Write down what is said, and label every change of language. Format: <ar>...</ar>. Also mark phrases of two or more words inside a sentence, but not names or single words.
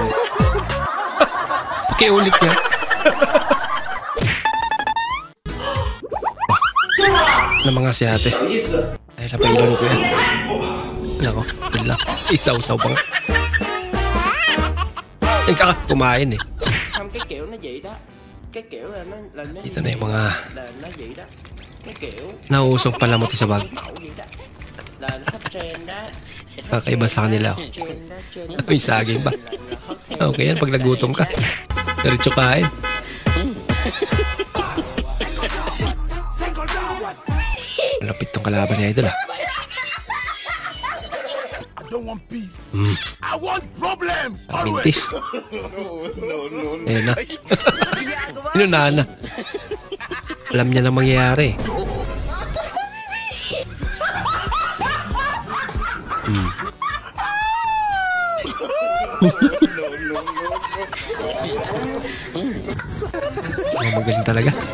<tl>Okay, ulit nga. Na mga si ate. Dahil napailaw ni kuya. Nako, wala. Isaw-saw pa nga. Kumain eh.</tl> <vi>Không, cái kiểu nó vậy đó. Cái kiểu là nó</vi> <tl>Dito na yung mga</tl> <vi>là nó vậy đó. Cái kiểu</vi> <tl>nauusong palamot sa bag.</tl> <vi>là nó thích trend đó.</vi> <tl>Kakaiba sa kanila. May saging ba? Okay yan, pag nagutom ka. Diretso kain. Malapit tong kalaban niya idol ah.</tl> <en>I don't want peace. I want problems.</en> <tl>Mintis. Ayun na. Inunahan na. Alam niya na mangyayari. Magaling talaga.</tl>